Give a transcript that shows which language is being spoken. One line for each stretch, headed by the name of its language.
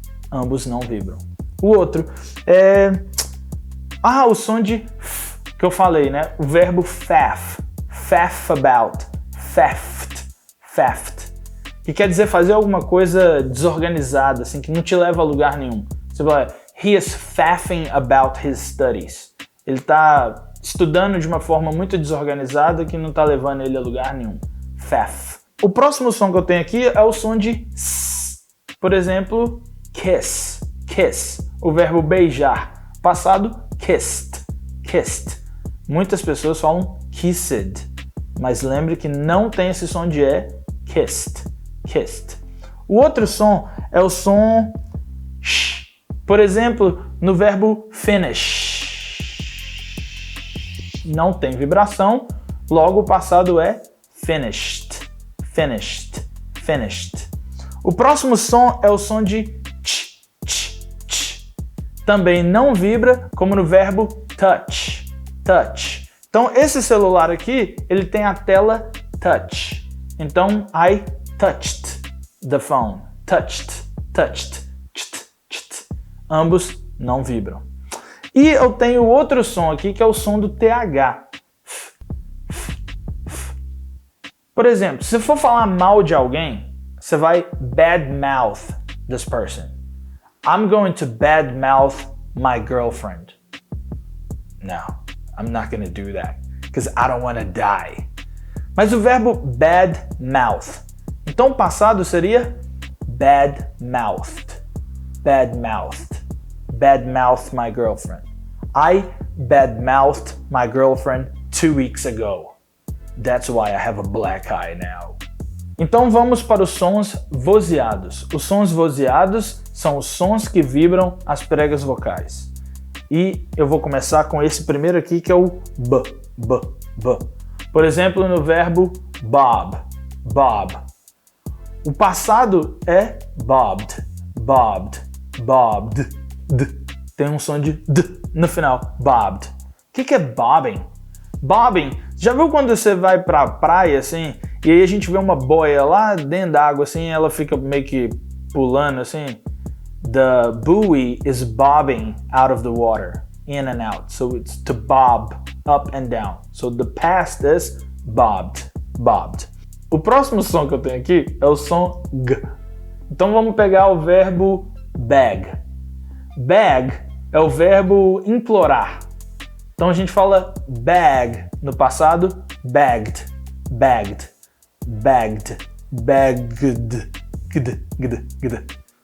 Portuguese: Ambos não vibram. O outro é o som de f, que eu falei, né? O verbo faff, faff about, faffed, faffed, que quer dizer fazer alguma coisa desorganizada, assim, que não te leva a lugar nenhum. Você fala,
English: he is faffing about his studies.
Portuguese: Ele está estudando de uma forma muito desorganizada que não está levando ele a lugar nenhum. Faff. O próximo som que eu tenho aqui é o som de s. Por exemplo, kiss, kiss. O verbo beijar. Passado, kissed, kissed. Muitas pessoas falam kissed, mas lembre que não tem esse som de E, kissed, kissed. O outro som é o som sh. Por exemplo, no verbo finish. Não tem vibração, logo o passado é finished, finished, finished. O próximo som é o som de ch, ch, ch. Também não vibra, como no verbo touch, touch. Então esse celular aqui, ele tem a tela touch. Então
English: I touched the phone, touched, touched, cht, cht.
Portuguese: Ambos não vibram. E eu tenho outro som aqui, que é o som do TH. Por exemplo, se for falar mal de alguém, você vai
English: badmouth this person. I'm going to badmouth my girlfriend. No, I'm not going to do that, because I don't want to die.
Portuguese: Mas o verbo badmouth. Então o passado seria badmouthed.
English: Badmouthed. Badmouthed my girlfriend. I badmouthed my girlfriend 2 weeks ago. That's why I have a black eye now.
Portuguese: Então vamos para os sons vozeados. Os sons vozeados são os sons que vibram as pregas vocais. E eu vou começar com esse primeiro aqui, que é o b, b, b. Por exemplo, no verbo bob, bob. O passado é bobbed, bobbed, bobbed, d. Tem um som de d no final, bobbed. O que é bobbing? Bobbing, já viu quando você vai pra praia assim, e aí a gente vê uma boia lá dentro da água assim, ela fica meio que pulando assim?
English: The buoy is bobbing out of the water, in and out. So it's to bob, up and down. So the past is bobbed, bobbed.
Portuguese: O próximo som que eu tenho aqui é o som G. Então vamos pegar o verbo beg. Beg é o verbo implorar. Então a gente fala bag no passado, bagged, bagged, bagged, bagged, gd, gd, gd.